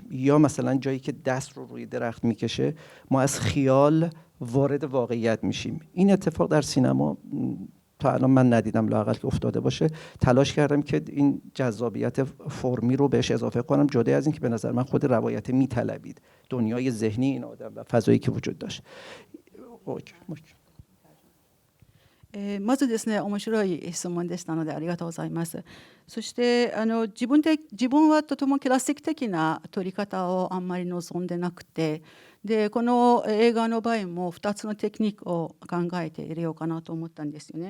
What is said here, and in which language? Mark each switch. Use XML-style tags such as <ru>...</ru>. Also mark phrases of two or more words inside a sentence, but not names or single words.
<fa>یا مثلا جایی که دست رو روی درخت میکشه ما از خیال وارد واقعیت میشیم. این اتفاق در سینما تا الان من ندیدم لااقل که افتاده باشه. تلاش کردم که این جذابیت فرمی رو بهش اضافه کنم، جدا از این که به نظر من خود روایت میطلبید دنیای ذهنی این آدم و فضایی که وجود داشت.</fa> <ja>まずですね、面白い質問でしたのでありがとうございます。そして自分はとてもクラシック的な撮り方をあんまり望んでなくて、でこの映画の場合も2つのテクニックを考えて入れようかなと思ったんですよね。</ja>